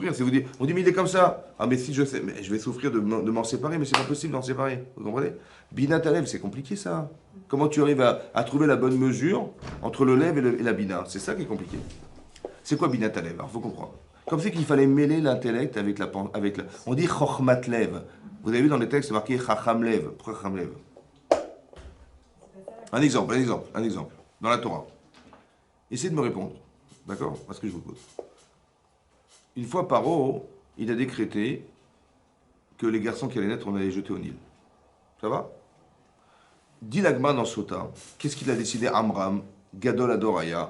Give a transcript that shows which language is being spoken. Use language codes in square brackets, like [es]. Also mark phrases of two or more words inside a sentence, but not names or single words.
[fr] Si on dit, mais il est comme ça. Ah, mais si je sais, mais je vais souffrir de m'en séparer, mais c'est pas possible d'en séparer. Vous comprenez? [he] בינה ולב, [fr] c'est compliqué ça. Comment tu arrives à trouver la bonne mesure entre le lève et la bina? C'est ça qui est compliqué. C'est quoi [he] בינה ולב? [fr] Alors, il faut comprendre. Comme c'est qu'il fallait mêler l'intellect avec la... On dit [he] חכמת לב. [fr] Vous avez vu dans les textes marqué [he] חכם לב. [fr] Pourquoi [he] חכם לב? [fr] Un exemple. Dans la Torah. Essayez de me répondre. D'accord? Parce que je vous pose. Une fois Paro, il a décrété que les garçons qui allaient naître, on allait les jeter au Nil. Ça va? Dit l'Agma dans Sota, qu'est-ce qu'il a décidé Amram, [he] גדול הדור היה?